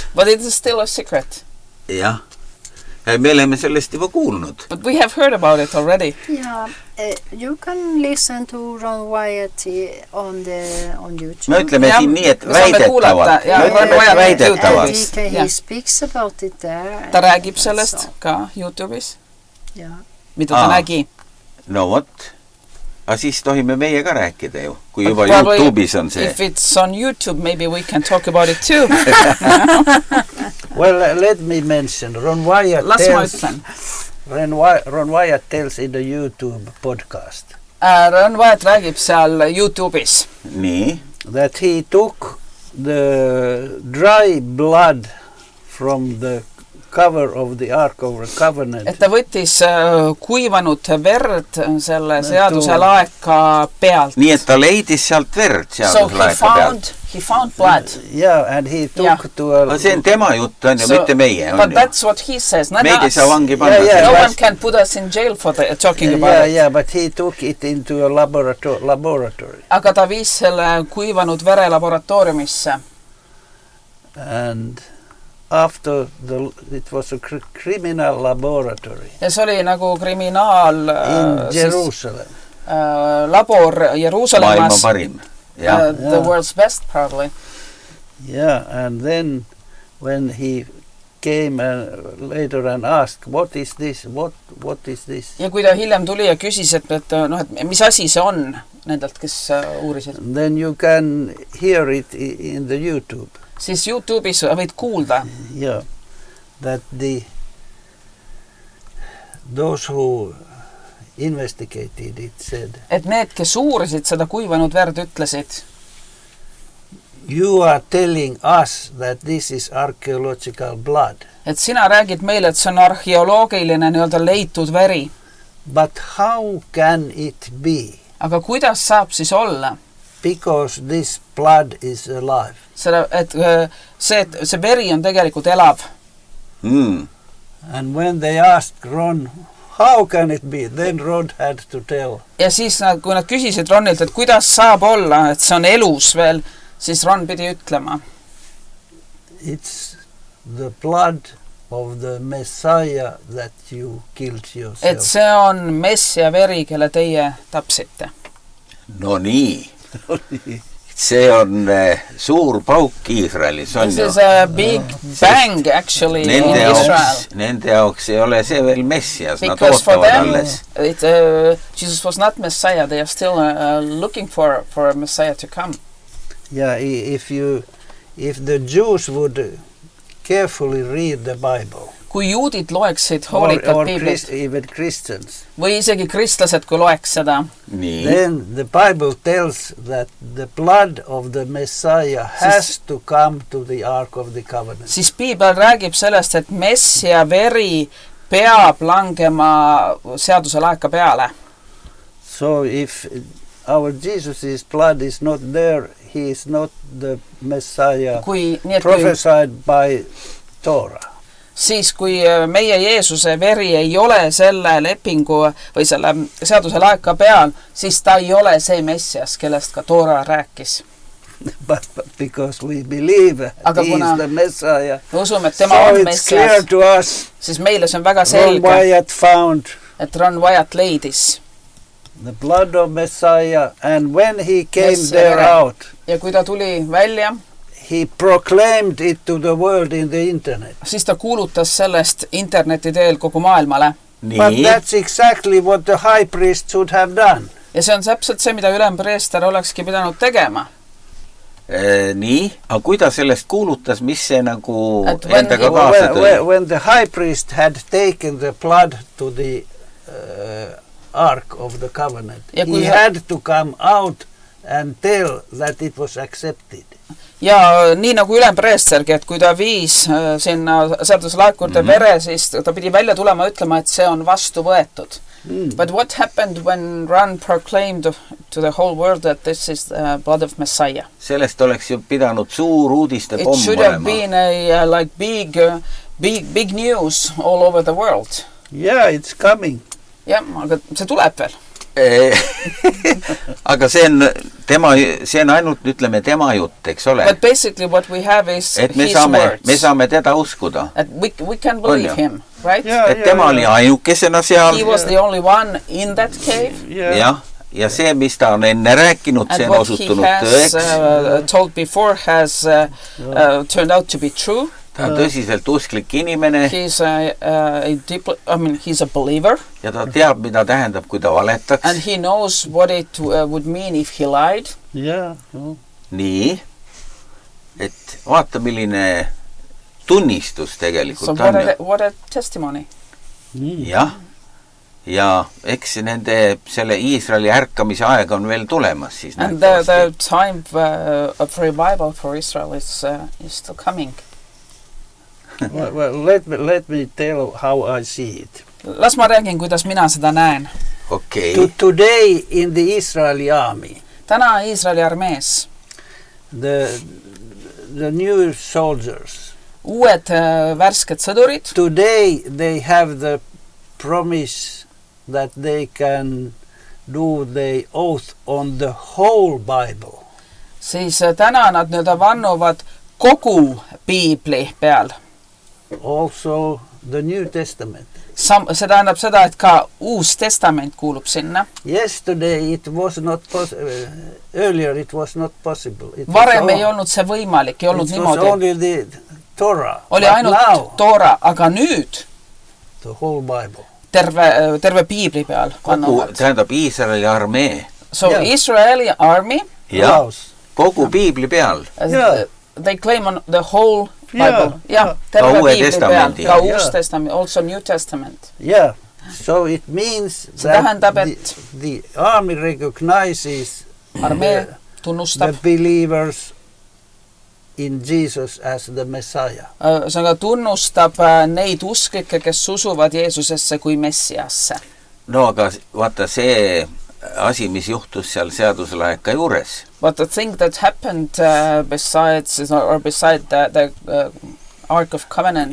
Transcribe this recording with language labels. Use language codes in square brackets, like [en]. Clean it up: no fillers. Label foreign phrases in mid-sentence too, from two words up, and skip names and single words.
[en] But it is still a secret. [et] Jah. Me oleme sellest juba kuulnud. [en] But we have heard about it already. Yeah, you can listen to Ron Wyatt on YouTube. [et] Me ütleme siin nii, et väidetavalt. [en] He speaks about it there. [et] Ta räägib sellest ka YouTube'is. [en] Yeah. [et] Mida ta nägi. [en] No what? [et] Aga siis tohime meie ka rääkida ju, kui juba YouTube'is on see. [en] If it's on YouTube, maybe we can talk about it too. Well, let me mention, Ron Wyatt tells in the YouTube podcast. [et] Ron Wyatt räägib seal YouTube'is. Nii. [en] That he took the dry blood from the cover of the Ark of the Covenant. [et] Et ta võttis kuivanud verd selle seaduselaeka pealt. Nii, et ta leidis sealt verd seaduselaeka pealt. [en] He found blood. Yeah, and he took to a... [et] See on tema jutt, on ju, mitte meie. [en] But that's what he says. [et] Meid ei saa vangi panna. [en] No one can put us in jail for talking about it. Yeah, but he took it into a laboratory. [et] Aga ta viis selle kuivanud vere laboratooriumisse. [en] And after it was a criminal laboratory. [et] Ja see oli nagu kriminaal... [en] in Jerusalem. [et] Labor Jeruusalemmas. Maailma parim. [en] The world's best, probably. Yeah, and then when he came later and asked, what is this? What is this? [et] Ja kui ta hiljem tuli ja küsis, et mis asi see on nendelt, kes uurisid. [en] Then you can hear it in the YouTube. [et] Siis YouTube'is võid kuulda. [en] Yeah, that those who investigated it said. [et] Et need, kes uurisid seda kuivanud verd, ütlesid. [en] You are telling us that this is archaeological blood. [et] Et sina räägid meile, et see on arheoloogiline nii-öelda leitud veri. [en] But how can it be? [et] Aga kuidas saab siis olla? [en] Because this blood is alive. [et] Et see veri on tegelikult elav. [en] And when they asked Ron, how can it be? Then Ron had to tell. [et] Ja siis, kui nad küsisid Ronilt, et kuidas saab olla, et see on elus veel, siis Ron pidi ütlema. [en] It's the blood of the Messiah that you killed yourself. [et] Et see on Messia veri, kelle teie tapsite. No nii. see on suur pauk Iisraelis, on [en] This is a big bang actually in Israel. [et] Nende jaoks ei ole see veel Messias, nad [en] Because for [et] ootavad [en] them, [et] alles. [en] Jesus was not Messiah. They are still looking for a Messiah to come. Yeah, if the Jews would carefully read the Bible, [et] Kui juudid loeksid hoolikalt Piiblit, [en] even Christians, [et] või isegi kristlased, kui loeks seda, Nii. [en] then the Bible tells that the blood of the Messiah has to come to the Ark of the Covenant. [et] siis Piibel räägib sellest, et Messia veri peab langema seaduselaeka peale. [en] So if our Jesus' blood is not there, he is not the Messiah prophesied by Torah. [et] Siis kui meie Jeesuse veri ei ole selle lepingu või selle seaduselaeka peal, siis ta ei ole see Messias, kellest ka Toora rääkis. [en] But because we believe [et] Aga [en] he is the Messiah, [et] me usume, et tema [en] so [et] on [en] it's clear [et] Messias, [en] to us, [et] siis meile see on väga [en] Ron [et] selge, [en] Wyatt found [et] et Ron Wyatt leidis. [en] the blood of Messiah, and when he came [et] Messia [en] there [et] vere. [en] out, [et] Ja kui ta tuli välja, [en] he proclaimed it to the world in the internet. [et] siis ta kuulutas sellest interneti teel kogu maailmale. [en] But [et] Nii. [en] that's exactly what the high priest should have done. [et] Ja see on täpselt see, mida ülempreester olekski pidanud tegema. Nii, aga kui ta sellest kuulutas, mis see nagu Et when endaga kaasa tõi? [en] When the high priest had taken the blood to the Ark of the Covenant, [et] Ja kui [en] he had to come out and tell that it was accepted. [et] Ja nii nagu ülempreestergi, et kui ta viis sinna seaduselaekurde vere, siis ta pidi välja tulema ütlema, et see on vastu võetud. [en] But what happened when Ron proclaimed to the whole world that this is the blood of Messiah? [et] Sellest oleks ju pidanud suur uudiste [en] It [et] pomm [en] should have [et] olema. [en] been a like big news all over the world. Yeah, it's coming. [et] Jah, aga see tuleb veel. Aga see on ainult, ütleme, tema jutt, eks ole. [en] But basically what we have is [et] Et [en] his words. [et] me saame teda uskuda. [en] And we can believe him, right? Yeah, [et] Et tema oli ainukesena seal. [en] He was the only one in that cave. [et] Jah, ja see, mis ta on enne rääkinud, see [en] And [et] on [en] what he [et] osutunud [en] has [et] tõeks. [en] told before has turned out to be true. [et] Ta on tõsiselt usklik inimene [en] He's he's a believer. [et] ja ta teab, mida tähendab, kui ta valetaks. [en] And he knows what it would mean if he lied. Yeah. [et] Nii, et vaata, milline tunnistus [en] So [et] tegelikult on. [en] what a testimony. [et] Jah, ja eks nende selle Iisraeli ärkamise aeg on veel tulemas siis. [en] And the time of revival for Israel is still coming. Well, let me tell how I see it. [et] Las ma räägin, kuidas mina seda näen. Okei. [en] Today in the Israeli army, [et] Täna Iisraeli armees [en] the new soldiers, [et] uued värsked sõdurid, [en] today they have the promise that they can do the oath on the whole Bible. [et] siis täna nad vannuvad kogu Piibli peal. [en] Also the New Testament. [et] See tähendab seda, et ka Uus Testament kuulub sinna. [en] Yesterday it was not earlier it was not possible. [et] Varem ei olnud see võimalik, ei olnud niimoodi. [en] It was only the Torah. [et] Oli ainult Toora, aga nüüd [en] the whole Bible. [et] Terve Piibli peal vannuvad. Tähendab Iisraeli armee. [en] So Israeli army, [et] Kogu Piibli peal. [en] They claim on the whole Bible. [et] Terve Piibli peal. Ka Uus Testament, [en] also New Testament. Yeah. So it means that the army recognizes the believers in Jesus as the Messiah. [et] See tunnustab neid usklikke, kes usuvad Jeesusesse kui Messiasse. No aga vaata see asi, mis juhtus seal seaduselaeka juures. [en] But the thing that happened beside the Ark of Covenant